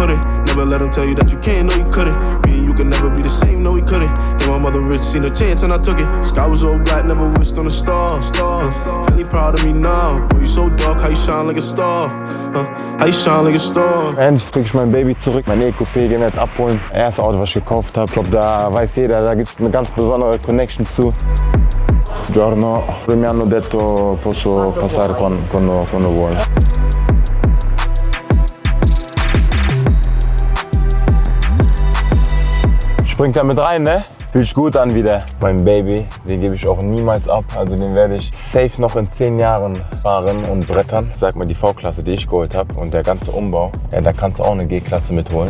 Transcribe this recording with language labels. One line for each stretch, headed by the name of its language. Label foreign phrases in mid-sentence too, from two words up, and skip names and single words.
German: Endlich krieg ich mein Baby zurück, mein E-Coupé, gehen jetzt abholen. Erstes Auto, was ich gekauft habe. Ich glaube, da weiß jeder, da gibt es eine ganz besondere Connection zu.
Italian: Giorno, mi hanno detto posso passare quando vuoi.
German: Springt da mit rein, ne? Fühlt sich gut an wieder. Mein Baby, den gebe ich auch niemals ab. Also den werde ich safe noch in 10 Jahren fahren und brettern. Sag mal, die V-Klasse, die ich geholt habe und der ganze Umbau, ja, da kannst du auch eine G-Klasse mitholen.